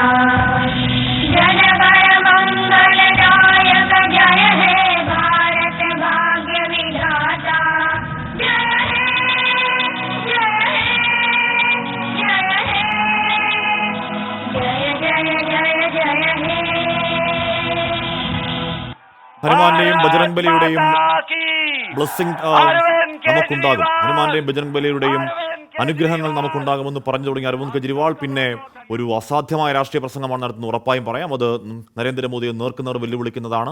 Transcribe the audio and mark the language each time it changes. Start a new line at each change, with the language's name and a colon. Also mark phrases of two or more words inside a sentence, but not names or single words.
Bangla: জন গণ মঙ্গলদায়ক জয় হে ভারত ভাগ্য বিধাতা। জয় হে জয় হে জয় হে জয় জয় জয় জয় হে।
Malayalam: ഹനുമാന്റെയും ബജറംഗ് ബലിയുടെയും ബ്ലെസ്സിംഗ് നമുക്കുണ്ടാകും. ഹനുമാന്റെയും ബജറംഗ് ബലിയുടെയും അനുഗ്രഹങ്ങൾ നമുക്കുണ്ടാകുമെന്ന് പറഞ്ഞു തുടങ്ങിയ അരവിന്ദ് കെജ്രിവാൾ പിന്നെ ഒരു അസാധ്യമായ രാഷ്ട്രീയ പ്രസംഗമാണ് നടത്തുന്നത്. ഉറപ്പായും പറയാം, അത് നരേന്ദ്രമോദിയെ നേർക്കുനേർ വെല്ലുവിളിക്കുന്നതാണ്.